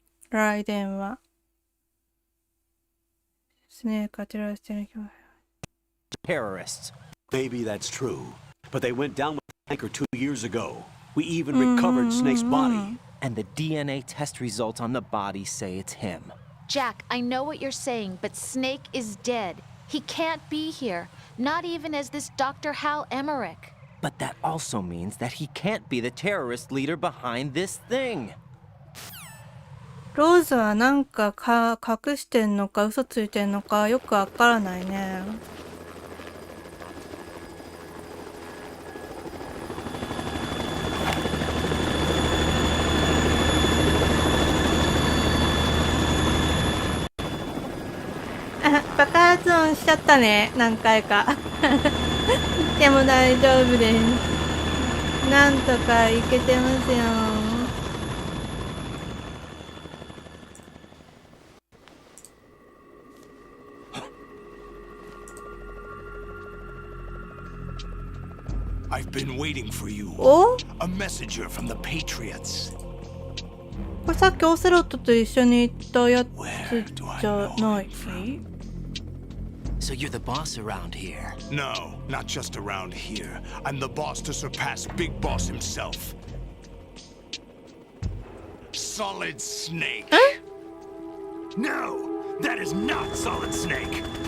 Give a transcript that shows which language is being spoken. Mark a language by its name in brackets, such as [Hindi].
[Japanese] ライデンはスネーク当てられてるけど [English] Terrorists. Maybe that's true, but they went down with the tanker 2 years ago. We even recovered Snake's body. And the DNA test results on the body say it's him. Jack, I know what you're saying, but Snake is dead. He can't be here, not even as this Dr. Hal Emmerich. But that also means that he can't be the terrorist leader behind this thing. [Japanese] ローズはなんか隠してんのか嘘ついてんのかよくわからないね。あ、爆発音しちゃったね、何回か。でも大丈夫です。なんとかいけてますよ。 [English] I've been waiting for you. お？ A messenger from the Patriots. [Japanese] これさっきオセロットと一緒に行ったやつじゃない？ [English] So you're the boss around here. No, not just around here. I'm the boss to surpass Big Boss himself. Solid Snake. No! That is not Solid Snake!